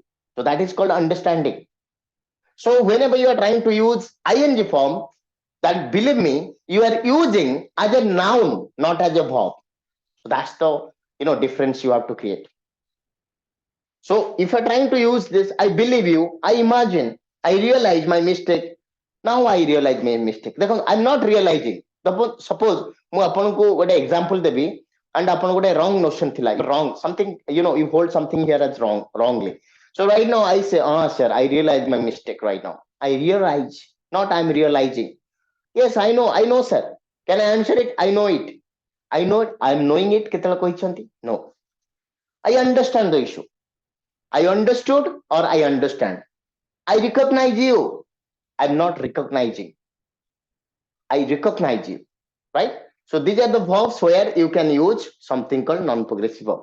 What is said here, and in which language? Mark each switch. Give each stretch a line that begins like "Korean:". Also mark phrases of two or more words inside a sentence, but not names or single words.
English: So that is called understanding. So whenever you are trying to use ing form, that believe me, you are using as a noun, not as a verb. So that's the difference you have to create. So if you're trying to use this, I believe you, I imagine, I realize my mistake. Now I realize my mistake. Because I'm not realizing.
Odia: Suppose ମୁଁ ଆପଣଙ୍କୁ ଗୋଟେ example ଦେବି and ଆପଣ ଗୋଟେ
English: wrong notion
Odia: ଥିଲା. Wrong.
English: Something, you hold something here as wrongly. So right now I say, sir, I realize my mistake right now. I realize, not I'm realizing. Yes, I know, sir. Can I answer it? I know it. I know it. I'm knowing it.
Odia: କେତେବେଳେ କହିଛନ୍ତି?
English: No. I understand the issue. I understood or I understand. I recognize you. I'm not recognizing. I recognize you. Right? So these are the verbs where you can use something called non-progressive verb.